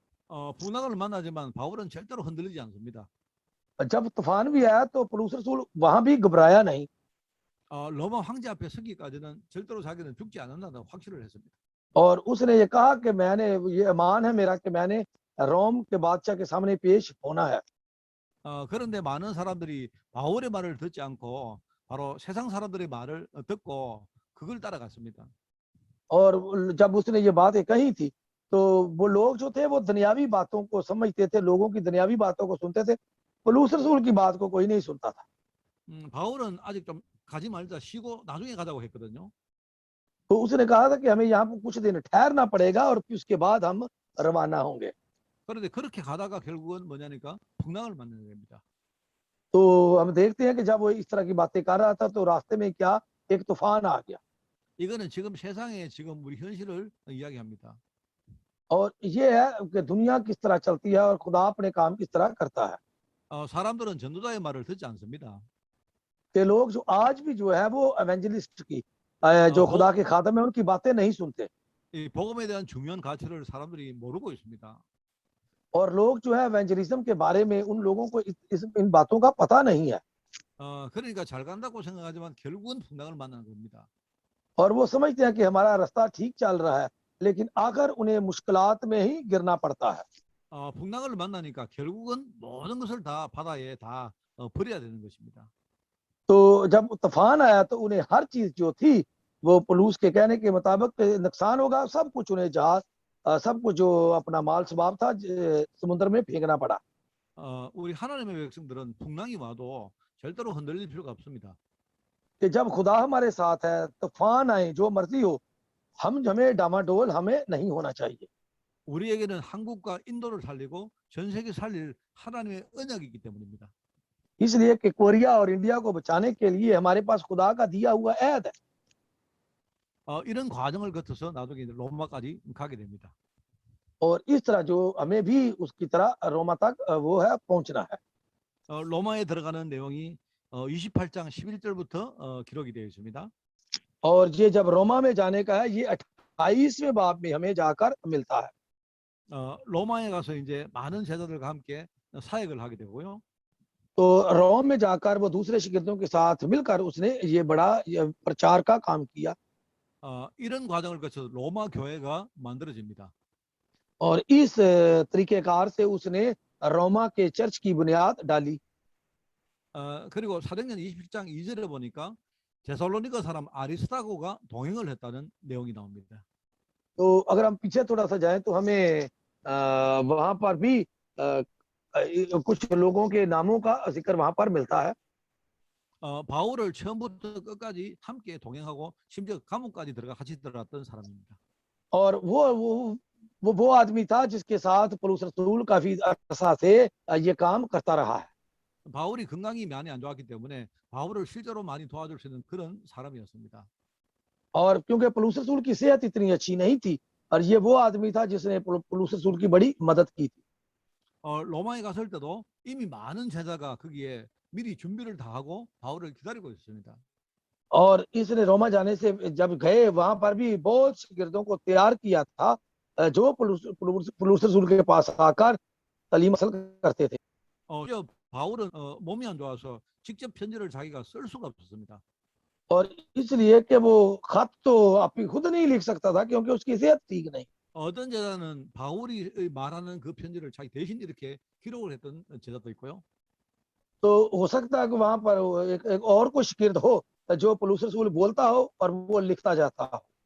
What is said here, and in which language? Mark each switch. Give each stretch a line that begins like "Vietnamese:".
Korean: 풍랑을 만나지만 바울은 절대로 흔들리지 않습니다.
Hindi: जब तूफान भी आया तो पौलुस रसूल वहां भी घबराया नहीं।
Korean: 로마 황제 앞에 서기까지는 절대로 자기는 죽지 않는다는 확신을 했습니다.
Hindi: और उसने ये कहा कि मैंने ये ईमान है मेरा कि मैंने रोम के बादशाह के सामने पेश होना है।
Korean: 그런데 많은 사람들이 바울의 말을 듣지 않고 바로 세상 사람들의 말을 듣고 그걸 따라갔습니다.
Hindi: और जब उसने ये बातें कही थी तो वो लोग जो थे वो दुनियावी बातों को समझते थे, लोगों की दुनियावी बातों को सुनते थे, पौलुस रसूल की बात को कोई नहीं सुनता था।
Korean: 바울은 아직 좀 가지 말자 쉬고 나중에 가자고 했거든요.
Hindi: तो उसने कहा था कि हमें यहाँ पर कुछ दिन ठहरना पड़ेगा और फिर उसके बाद हम रवाना होंगे।
Korean: 그런데 그렇게 가다가 결국은 뭐냐니까 풍랑을 만나게 됩니다.
Hindi: तो हम देखते हैं कि जब वो इस तरह की बातें कर रहा था तो रास्ते में क्या एक तूफान आ गया।
Korean: 이거는 지금 세상에 지금 우리 현실을 이야기합니다.
Hindi: और ये है कि दुनिया किस तरह चलती है और खुदा अपने काम किस तरह करता है।
Korean: 사람들은 전도자의 말을 듣지 않습니다.
Hindi: कि लोग जो आज भी जो है वो एवेंजलिस्ट की 어, जो 보, खुदा के खादम है उनकी बातें नहीं सुनते।
Korean: 이 복음에 대한 중요한 가치를 사람들이 모르고 있습니다.
Hindi: और लोग जो है एवेंजलिज्म के बारे में उन लोगों को इन बातों का पता नहीं है।
Korean: 그러니까 잘 간다고 생각하지만 결국은 풍랑을 만나는 겁니다.
Hindi: और वो समझते हैं कि हमारा रास्ता ठीक चल रहा है, लेकिन आकर उन्हें मुश्किलात में ही गिरना पड़ता है।
Korean: 풍랑을 만나니까 결국은 모든 것을 다 바다에 다 버려야 되는 것입니다.
Hindi: तो जब तूफान आया तो उन्हें हर चीज जो थी वो पुलूस के कहने के मुताबिक नुकसान होगा, सब कुछ उन्हें जहाज सब कुछ जो अपना माल सबाब था समुद्र में फेंकना पड़ा।
Korean: 우리 하나님의 백성들은 풍랑이 와도 절대로 흔들릴 필요가 없습니다.
Hindi: कि जब खुदा हमारे साथ है, तूफान आए जो मर्जी हो, हम हमें डामाडोल हमें नहीं होना चाहिए।
Korean: 우리에게는 한국과 인도를 살리고 전 세계 살릴 하나님의 언약이 있기 때문입니다.
Hindi: इसलिए कि कोरिया और इंडिया को बचाने के लिए हमारे पास खुदा का दिया हुआ ऐद है।
Korean: 이런 과정을 거쳐서 나중에 로마까지 가게 됩니다.
Hindi: और इस तरह जो हमें भी उसकी तरह रोमा तक वो है पहुंचना है।
Korean: 로마에 들어가는 내용이 28장 11절부터 기록이 되어 있습니다.
Hindi: और ये जब रोमा में जाने का है, ये 28वें बाब में हमें जाकर मिलता है।
Korean: 로마에 가서 이제 많은 제자들과 함께 사역을 하게 되고요.
Hindi: तो रोम में जाकर वो दूसरे शिगिर्दों के साथ मिलकर उसने ये बड़ा ये प्रचार का काम किया।
Korean: 이런 과정을 거쳐서 로마 교회가 만들어집니다.
Hindi: और इस तरीकेकार से उसने रोमा के चर्च की बुनियाद डाली।
Korean: 그리고 사도행전 27장 2절에 보니까 데살로니가 사람 아리스타고가 동행을 했다는 내용이 나옵니다.
Hindi: तो अगर हम पीछे थोड़ा सा जाएं तो हमें वहां पर भी कुछ लोगों के नामों का जिक्र वहां पर मिलता है।
Korean: 바울을 처음부터 끝까지 함께 동행하고 심지어 감옥까지 들어가 같이 들어갔던 사람입니다.
Hindi: और वो आदमी था जिसके साथ पौलुस रसूल काफी अरसा से ये काम करता रहा है।
Korean: 바울이 건강이 많이 안 좋았기 때문에 바울을 실제로 많이 도와줄 수 있는 그런 사람이었습니다.
Hindi: और क्योंकि पौलुस रसूल की सेहत इतनी अच्छी नहीं थी, और ये वो आदमी था जिसने पौलुस रसूल की बड़ी मदद की थी।
Korean: 로마에 갔을 때도 이미 많은 제자가 거기에 미리 준비를 다 하고 바울을 기다리고 있었습니다.
Hindi: और इसने रोमा जाने से जब गए वहां पर भी बहुत शागिर्दों को तैयार किया था जो पौलुस रसूल के पास आकर तालीम हासिल करते थे।
Korean: 바울은 몸이 안 좋아서 직접 편지를 자기가 쓸 수가 없었습니다.
Hindi: और इसलिए कि वो खत तो आप खुद नहीं लिख सकता था क्योंकि उसकी सेहत ठीक नहीं।
Korean: 어떤 제자는 바울이 말하는 그 편지를 자기 대신 이렇게 기록을 했던 제자도 있고요.
Hindi: तो हो सकता है कि वहां पर एक और कोई शागिर्द हो जो पौलुस रसूल बोलता हो और वो लिखता जाता हो।